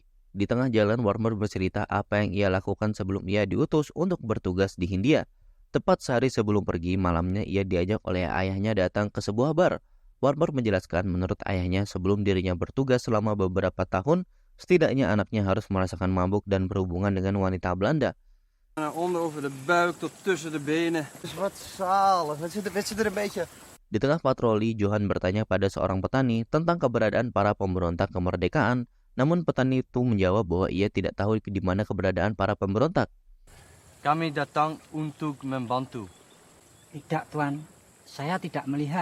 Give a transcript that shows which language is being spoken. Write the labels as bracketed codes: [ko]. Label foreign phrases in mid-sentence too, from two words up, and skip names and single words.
[id] Di tengah jalan Warmer bercerita apa yang ia lakukan sebelum ia diutus untuk bertugas di Hindia. Tepat sehari sebelum pergi, malamnya ia diajak oleh ayahnya datang ke sebuah bar. Warmer menjelaskan menurut ayahnya sebelum dirinya bertugas selama beberapa tahun, setidaknya anaknya harus merasakan mabuk dan berhubungan dengan wanita Belanda. [nl] Onder over de buik tot tussen de benen. Wat zalig. Wat zit er een beetje... [id] Di tengah patroli, Johan bertanya pada seorang petani tentang keberadaan para pemberontak kemerdekaan. Namun petani itu menjawab bahwa ia tidak tahu di mana keberadaan para pemberontak. Kami datang untuk membantu. Tidak, Tuan. Saya tidak melihat.